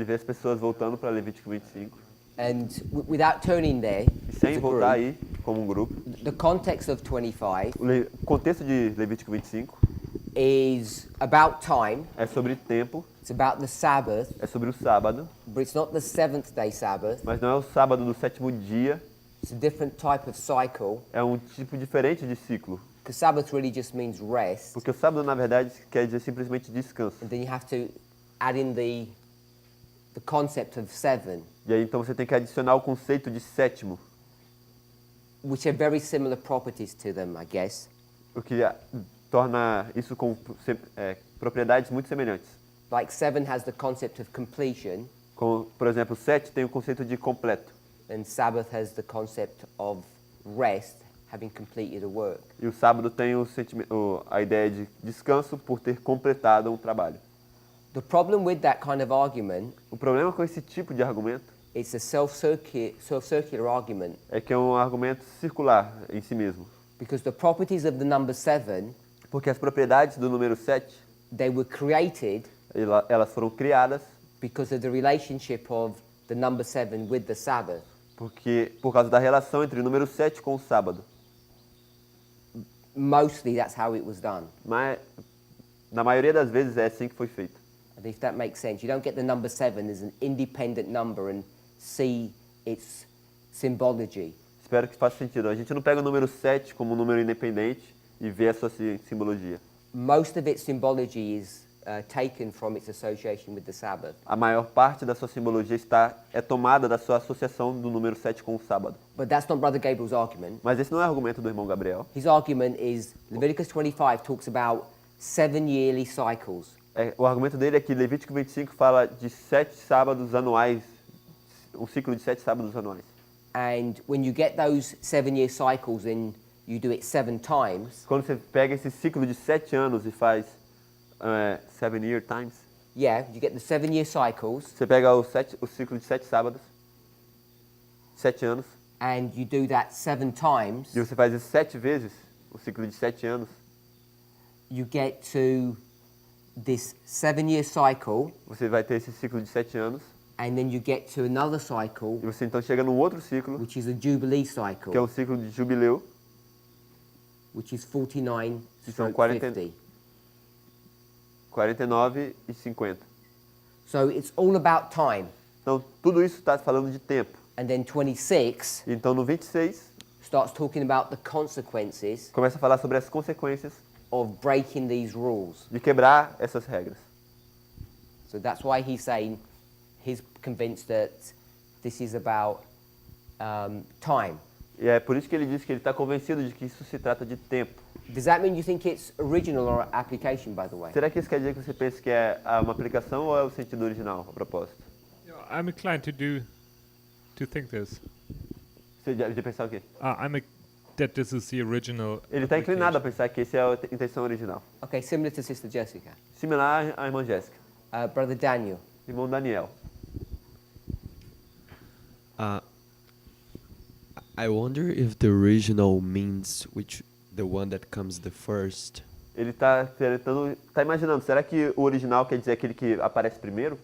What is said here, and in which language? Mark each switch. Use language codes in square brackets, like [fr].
[pt] Ele vê as pessoas voltando para Levítico 25 [en] and without turning there, [pt] e sem [en] as a [pt] voltar [en] group, [pt] aí como um grupo. [en] the context of 25 [pt] O contexto de Levítico 25 [en] is about time. [pt] é sobre tempo, [en] It's about the Sabbath, [pt] é sobre o sábado, [en] but it's not the seventh day Sabbath. [pt] mas não é o sábado do sétimo dia, [en] It's a different type of cycle, [pt] é um tipo diferente de ciclo. [en] because Sabbath really just means rest, [pt] Porque o sábado, na verdade, quer dizer simplesmente descanso. [en] and then you have to add in the concept of seven, [pt] E aí, então, você tem que adicionar o conceito de sétimo, [en] which are very similar properties to them, I guess. [pt] o que torna isso com propriedades muito semelhantes. [en] Like 7 has the concept of completion, [pt] Como, por exemplo, 7 tem o conceito de completo, [en] and Sabbath has the concept of rest, having completed a work. [pt] e o sábado tem a ideia de descanso por ter completado um trabalho. [en] The problem with that kind of argument, [pt] O problema com esse tipo de argumento [en] it's a self-circular argument, [pt] é que é um argumento circular em si mesmo. [en] because the properties of the number 7, [pt] Porque as propriedades do número 7, [en] they were created [pt] elas foram criadas [en] because of the relationship of the number 7 with the Sabbath. [pt] por causa da relação entre o número 7 com o sábado. [en] Mostly that's how it was done. [pt] Mas, na maioria das vezes, é assim que foi feito. [en] And if that makes sense, you don't get the number 7 as an independent number and see its symbology. [pt] Espero que faça sentido. A gente não pega o número 7 como um número independente e vê a sua simbologia. [en] Most of its symbology is taken from its association with the Sabbath. [pt] A maior parte da sua simbologia é tomada da sua associação do número 7 com o sábado. [en] But that's not Brother Gabriel's argument. [pt] Mas esse não é o argumento do irmão Gabriel. [en] His argument is Leviticus 25 talks about 7 yearly cycles. [pt] O argumento dele é que Levítico 25 fala de 7 sábados anuais, um ciclo de 7 sábados anuais. [en] And when you get those 7-year cycles and you do it 7 times, [pt] Quando você pega esse ciclo de 7 anos e faz [en] 7-year times, yeah, you get the 7-year cycles [pt] você pega o ciclo de 7 sábados, 7 anos, [en] and you do that 7 times, [pt] e você faz isso 7 vezes, o ciclo de 7 anos, [en] you get to this 7-year cycle, [pt] você vai ter esse ciclo de 7 anos, [en] and then you get to another cycle, [pt] você então chega num outro ciclo, [en] which is a Jubilee [pt] que é [en] cycle, [pt] um ciclo de jubileu, [en] which is 49 [pt] que são [en] stroke 50. [pt] 49 e 50. [en] So it's all about time. [pt] Então, tudo isso está falando de tempo. [en] And then 26 [pt] Então, no 26, [en] starts talking about the consequences [pt] começa a falar sobre as consequências [en] of breaking these rules. [pt] de quebrar essas regras. [en] So that's why he's saying he's convinced that this is about time. [pt] E é por isso que ele diz que ele está convencido de que isso se trata de tempo. [en] Does that mean you think it's original or application, by the way? [pt] Será que isso quer dizer que você pensa que é uma aplicação ou é o sentido original, a propósito? [en] I'm inclined to think this. [pt] Você de pensar o quê? [en] That this is the original. [pt] Ele está inclinado a [en] application. [pt] pensar que essa é a intenção original. [en] Okay, similar to Sister Jessica. [pt] Similar à irmã Jéssica. [en] Brother Daniel. [pt] Irmão Daniel. [en] I wonder if the original means the one that comes the first. [pt] Ele está imaginando, será que o original quer dizer aquele que aparece primeiro,